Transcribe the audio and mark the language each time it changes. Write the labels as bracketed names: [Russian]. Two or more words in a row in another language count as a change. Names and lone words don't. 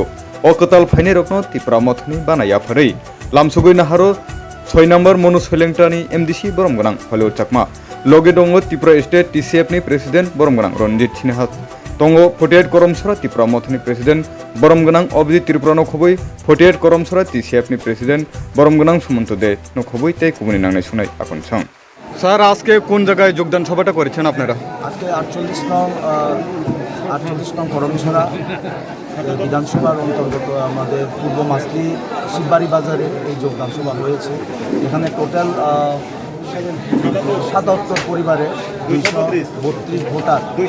[Kok Borok] O katal phainai rokno tipra mothni bana yafarei. Lamsugoi naharo 6 number monu soilengtani MDC boromgonang Hollywood chakma. Loge dongo Tripura State TCF ni President Boromgonang Ronjit Sinha tongo 48 koromsora Tripura mothni President Boromgonang Obji Tripura no khoboi 48 koromsora TCF ni President Boromgonang Sumanto de no khoboi tei kubuni nangnai sunai akon sang [Bangla] স্যার আজকে কোন জায়গায় যোগদান সভাটা করেছেন আপনারা আজকে 48 নং করমছড়া বিধানসভার অন্তর্গত আমাদের পূর্ব মাসলি শিববাড়ি বাজারে এই যোগদান সভা হয়েছে এখানে টোটাল 77 পরিবারে 232 ভোটার